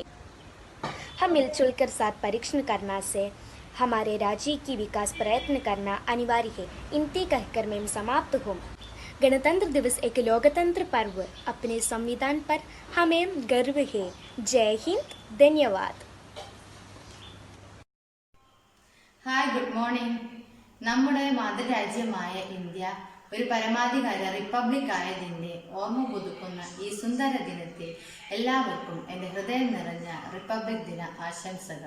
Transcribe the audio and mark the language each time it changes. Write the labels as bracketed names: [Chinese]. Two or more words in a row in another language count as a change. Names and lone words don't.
[Hindi] हम मिलजुल कर साथ परीक्षण करना से हमारे राज्य की विकास प्रयत्न करना अनिवार्य है। इनती कहकर मैं समाप्त हूँ। गणतंत्र दिवस एक लोकतंत्र पर्व, अपने संविधान पर हमें गर्व है। जय हिंद, धन्यवाद। [English] Hi, good morning. [Malayalam] നമ്മുടെ മാതൃരാജ്യമായ ഇന്ത്യ ഒരു പരമാധികാര റിപ്പബ്ലിക് ആയതിൻ്റെ ഓർമ്മ പുതുക്കുന്ന ഈ സുന്ദര ദിനത്തിൽ എല്ലാവർക്കും എൻ്റെ ഹൃദയം നിറഞ്ഞ റിപ്പബ്ലിക് ദിന ആശംസകൾ.